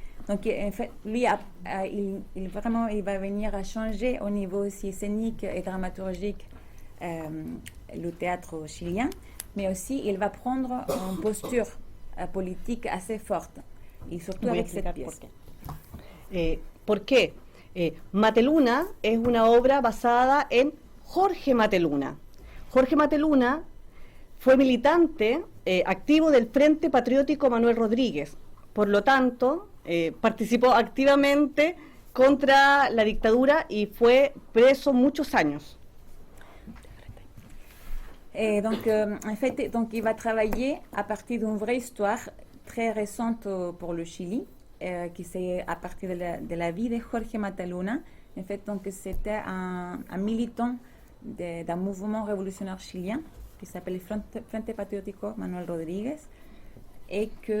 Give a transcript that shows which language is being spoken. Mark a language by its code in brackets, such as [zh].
[fr] Donc, en fait, lui, il va venir à changer au niveau aussi scénique et dramaturgique le théâtre chilien, mais aussi il va prendre une posture politique assez forte, y surtout avec cette pièce. [es] ¿Por qué? Mateluna es una obra basada en Jorge Mateluna. Jorge Mateluna fue militante activo del Frente Patriótico Manuel Rodríguez. Por lo tanto, participó activamente contra la dictadura y fue preso muchos años. [fr] En fait, donc, il va travailler à partir d'une vraie histoire très récente pour le Chili, qui c'est à partir de la vie de Jorge Mateluna. En fait, donc, c'était un militant d'un mouvement révolutionnaire chilien qui s'appelle le Frente Patriótico Manuel Rodríguez y